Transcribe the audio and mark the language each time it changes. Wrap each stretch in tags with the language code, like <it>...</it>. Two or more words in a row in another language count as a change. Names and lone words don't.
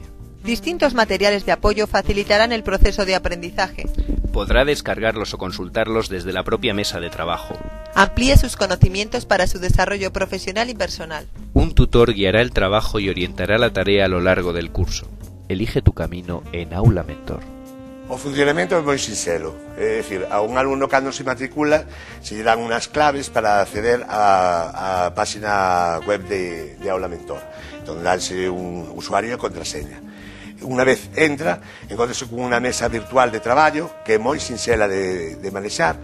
<es>Distintos materiales de apoyo facilitarán el proceso de aprendizaje. Podrá descargarlos o consultarlos desde la propia mesa de trabajo. Amplíe sus conocimientos para su desarrollo profesional y personal. Un tutor guiará el trabajo y orientará la tarea a lo largo del curso. Elige tu camino en Aula Mentor.</es> <gl>O funcionamento é moi sinxelo, é dicir, a un alumno cando se matricula se lle dan unhas claves para acceder á página web de Aula Mentor, donde danse un usuario e contraseña. Unha vez entra, encontrase con unha mesa virtual de traballo que é moi sinxela de manexar.</gl>